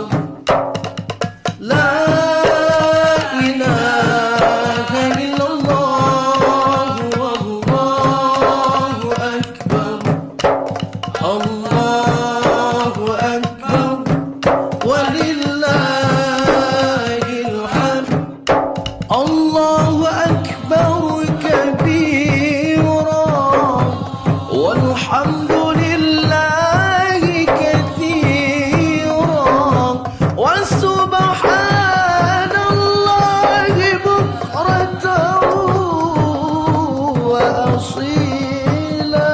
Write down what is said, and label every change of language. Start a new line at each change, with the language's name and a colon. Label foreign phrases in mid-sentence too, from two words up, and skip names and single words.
Arabic: لا إله إلا الله، الله أكبر، الله أكبر، ولله الحمد. الله أكبر كبيرا، والحمد لله كثيرا، وسبحان الله بكرة وأصيلا.